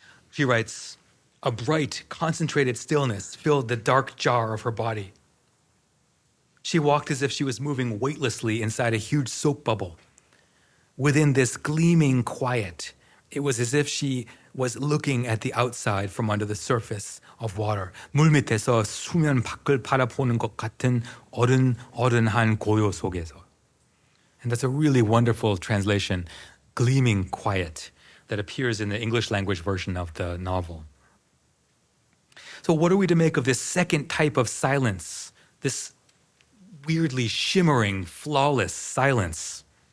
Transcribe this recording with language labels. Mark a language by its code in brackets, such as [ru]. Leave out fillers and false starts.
[en] She writes, a bright, concentrated stillness filled the dark jar of her body. She walked as if she was moving weightlessly inside a huge soap bubble. Within this gleaming quiet, it was as if she was looking at the outside from under the surface of water. [ko] 물 밑에서 수면 밖을 바라보는 것 같은 어른한 고요 속에서. [en] And that's a really wonderful translation, gleaming quiet, that appears in the English language version of the novel. So what are we to make of this second type of silence, this weirdly shimmering, flawless silence?